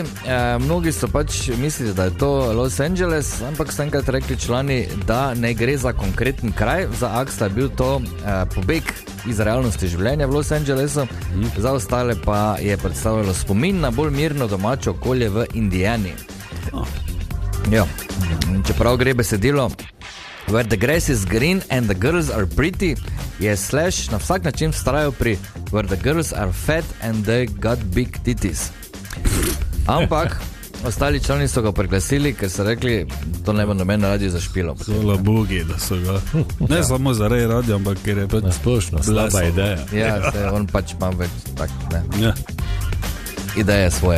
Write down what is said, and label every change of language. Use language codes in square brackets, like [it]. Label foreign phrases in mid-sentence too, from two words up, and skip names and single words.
[sl] Mnogi so pač mislili, da je to Los Angeles, ampak so enkrat rekli člani, da ne gre za konkreten kraj. Za Axla je bil to pobeg iz realnosti življenja v Los Angelesu, za ostale pa je predstavljalo spomin na bolj mirno domačo okolje v Indijani. Ja, čeprav gre besedilo [en] Where the grass is green and the girls are pretty, [sl] je Slash na vsak način vztrajal pri [en] Where the girls are fat and they got big titties. [sl] Ampak ostali člani so ga preglasili, ker so rekli, to ne bo noben radio zašpilo. Hvala Bogi, da so ga. Ne samo zaradi radio, ampak ker je pač splošno slaba ideja. Ja, on pač ima več tak, ne. Ja. Ideje svoje.